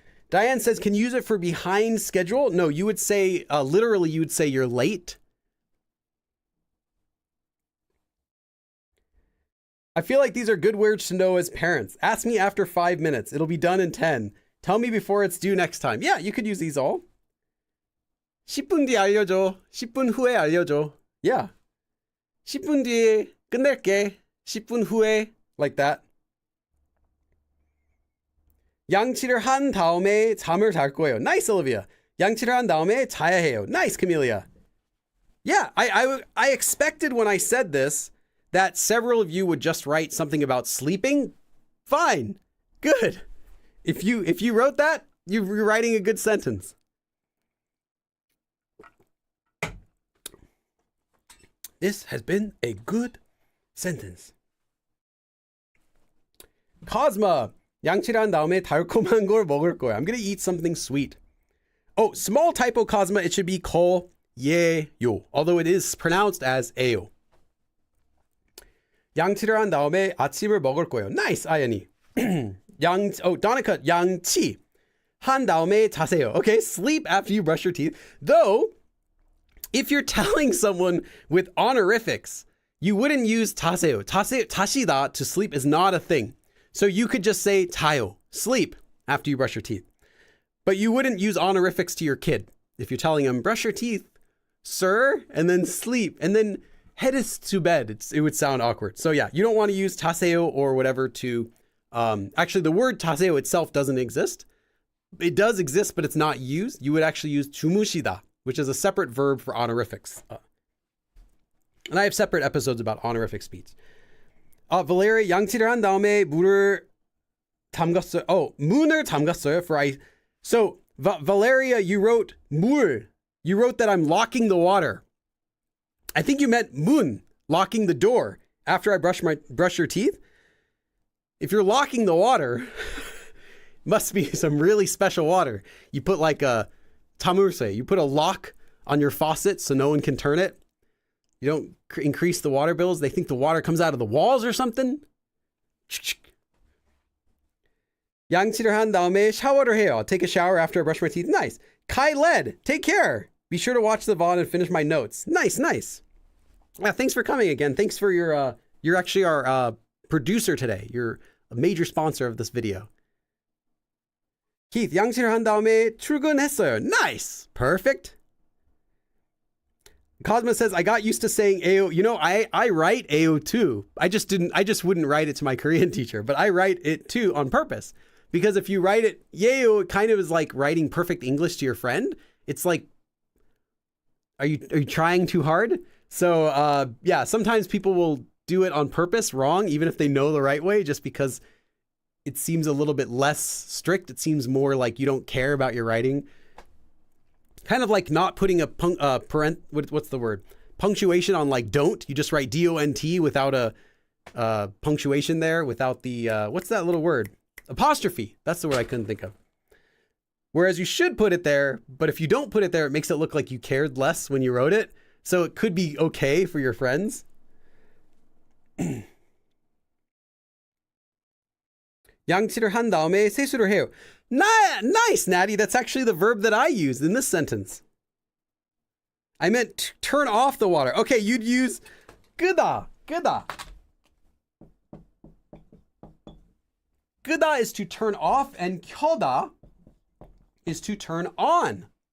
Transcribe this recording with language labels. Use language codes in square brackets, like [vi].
[en] Diane says, can you use it for behind schedule? No, you would say, literally, you would say you're late. I feel like these are good words to know as parents. Ask me after 5 minutes. It'll be done in 10. Tell me before it's due next time. Yeah, you could use these all. [ko] 10분 뒤 알려줘. 10분 후에 알려줘. Yeah. 10분 뒤에 끝낼게. 10분 후에. [en] Like that. [ko] 양치를 한 다음에 잠을 잘 거예요. [en] Nice, Olivia. [ko] 양치를 한 다음에 자야 해요. [en] Nice, Camelia. Yeah, I expected when I said this that several of you would just write something about sleeping. Fine. Good. If you wrote that, you're writing a good sentence. This has been a good sentence. [ko] Cosma, 양치를 한 다음에 달콤한 걸 먹을 거야. [en] I'm gonna eat something sweet. Oh, small typo, Cosma. It should be ko 예요. Although it is pronounced as 에요. [ko] 양치를 한 다음에 아침을 먹을 거예요. [en] Nice, 아연이. Donica, 양치. [ko] 한 다음에 자세요. [en] Okay, sleep after you brush your teeth. Though, if you're telling someone with honorifics, you wouldn't use 자세요. 자시다 to sleep is not a thing. So you could just say 자요, sleep after you brush your teeth. But you wouldn't use honorifics to your kid. If you're telling him, brush your teeth, sir, and then sleep, and then head is to bed, it would sound awkward. So yeah, you don't want to use taseo or whatever to, actually the word taseo itself doesn't exist. It does exist, but it's not used. You would actually use 주무시다, which is a separate verb for honorifics. And I have separate episodes about honorific speech. [ko] Valeria, 양치를 한 다음에 문을 담갔어요. [en] Oh, [ko] 문을 담갔어요 [en] for I. So Valeria, you wrote 물. You wrote that I'm locking the water. I think you meant 문, locking the door after I brush your teeth. If you're locking the water, must be some really special water. You put like a tamurse, you put a lock on your faucet so no one can turn it. You don't increase the water bills. They think the water comes out of the walls or something. [ko] 양치를 한 다음에 샤워를 해요. [en] I'll take a shower after I brush my teeth. Nice. Kai Led, take care. Be sure to watch the VOD and finish my notes. Nice, nice. Thanks for coming again. Thanks for your, you're actually our producer today. You're a major sponsor of this video. [ko] Keith, 양치를 한 다음에 출근했어요. [en] Nice. Perfect. Cosmo says, I got used to saying AO. You know, I write AO too. I just wouldn't write it to my Korean teacher, but I write it too on purpose. Because if you write it, Yeo, it kind of is like writing perfect English to your friend. It's like, are you trying too hard? So yeah, sometimes people will do it on purpose wrong, even if they know the right way, just because it seems a little bit less strict. It seems more like you don't care about your writing. Kind of like not putting a what's the word? Punctuation on like don't. You just write DONT without a punctuation there, without the, what's that little word? Apostrophe. That's the word I couldn't think of. Whereas you should put it there, but if you don't put it there, it makes it look like you cared less when you wrote it. So it could be okay for your friends. [ko] 양치를 한 다음에 세수를 해요. [en] Nice, Natty. That's actually the verb that I used in this sentence. I meant turn off the water. Okay, you'd use 끄다. 끄다 is to turn off, and 켜다 is to turn on.